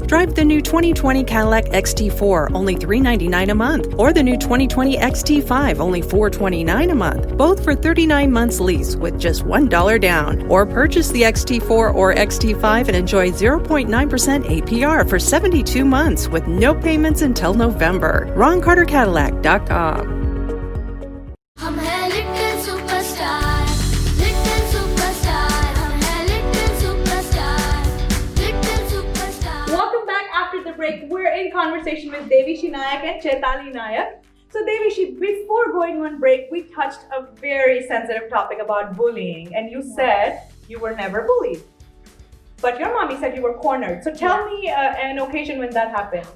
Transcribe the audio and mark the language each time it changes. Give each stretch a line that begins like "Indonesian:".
English: Drive the new 2020 Cadillac XT4, only $399 a month, or the new 2020 XT5, only $429 a month, both for 39 months lease with just $1 down. Or purchase the XT4 or XT5 and enjoy 0.9% APR for 72 months with no payments until November. RonCarterCadillac.com.
Hindi: हम हैं little superstar, little superstar, हम हैं little superstar, little superstar.
English: Welcome back after the break. We're in conversation with Devishi Nayak and Chaitali Nayak. So Devishi, before going on break, we touched a very sensitive topic about bullying, and you said you were never bullied. But your mommy said you were cornered. So tell me an occasion when that happened.